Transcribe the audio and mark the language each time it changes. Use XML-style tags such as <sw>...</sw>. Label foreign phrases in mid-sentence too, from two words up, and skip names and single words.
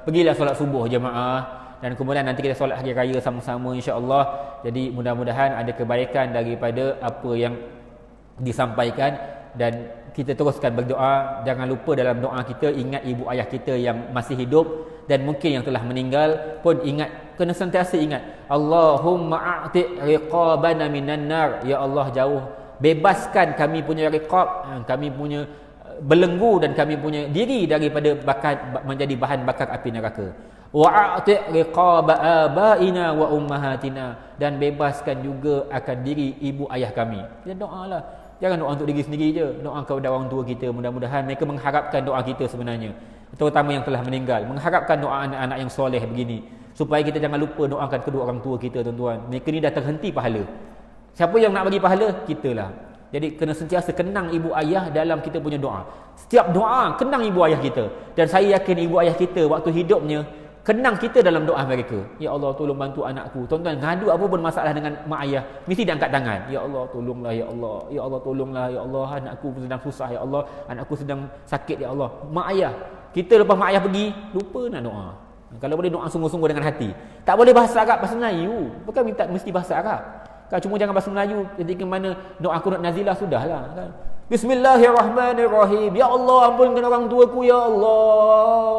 <ms>Pergilah solat subuh jemaah dan kemudian nanti kita solat hari raya sama-sama insya-Allah. Jadi mudah-mudahan ada kebaikan daripada apa yang disampaikan, dan kita teruskan berdoa. Jangan lupa dalam doa kita ingat ibu ayah kita yang masih hidup dan mungkin yang telah meninggal pun ingat, kena sentiasa ingat,</ms> <ar>Allahumma a'ti' riqabana minan nar,</ar> <ms>ya Allah bebaskan kami punya riqab, kami punya belenggu dan kami punya diri daripada menjadi bahan bakar api neraka.</ms> <ar>Wa'ati' riqaba abaina wa ummahatina,</ar> <ms>dan bebaskan juga akan diri ibu ayah kami. Kita doalah. Jangan doa untuk diri sendiri je, doa kepada orang tua kita. Mudah-mudahan mereka mengharapkan doa kita sebenarnya, terutama yang telah meninggal, mengharapkan doa anak-anak yang soleh begini, supaya kita jangan lupa doakan kedua orang tua kita, tuan-tuan. Mereka ni dah terhenti pahala. Siapa yang nak bagi pahala? Kitalah. Jadi kena sentiasa kenang ibu ayah dalam kita punya doa. Setiap doa kenang ibu ayah kita, dan saya yakin ibu ayah kita waktu hidupnya kenang kita dalam doa mereka. Ya Allah, tolong bantu anakku. Tuan-tuan, ngadu apa pun masalah dengan mak ayah, mesti dia angkat tangan. Ya Allah, tolonglah ya Allah. Ya Allah, tolonglah ya Allah. Anakku sedang susah ya Allah. Anakku sedang sakit ya Allah. Mak ayah. Kita lepas mak ayah pergi, lupa nak doa. Kalau boleh doa sungguh-sungguh dengan hati. Tak boleh bahasa Arab, bahasa Melayu. Bukan minta mesti bahasa Arab. Kan cuma jangan bahasa Melayu. Ketika mana doa qunut nazilah sudahlah kan. Bismillahirrahmanirrahim. Ya Allah, ampunkan orang tuaku ya Allah.</ms>